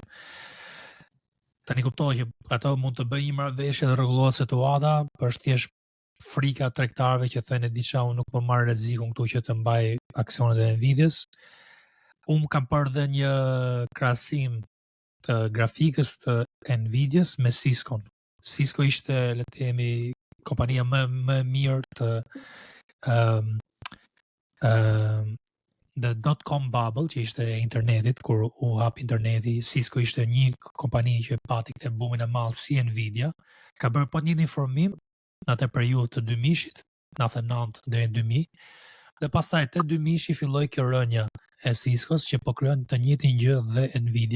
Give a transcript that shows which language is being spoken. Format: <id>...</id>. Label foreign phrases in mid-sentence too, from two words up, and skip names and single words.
<sq>Tani kuptoj që ato mund të bëjnë një marrëveshje dhe rregullohet situata, por është thjesht frika tregtarëve që thënë diçka unë nuk po marr rrezikun këtu që të mbaj aksionet e Nvidias. Unë kam parë dhe një krahasim të grafikës të Nvidias me Cisco. Cisco ishte, le të themi, kompania më e mirë të</sq> <en>the .com bubble,</en> <sq>që ishte e internetit, kur u hap interneti, Cisco ishte një kompani që pati këtë bumin e madh si Nvidia, ka bërë po një informim në atë periudhë të 2000-shit, 99 deri në 2000, dhe pastaj te 2000-shi filloi kjo rënja e Ciscos që po krijon të njëjtin gjë dhe Nvidia.</sq>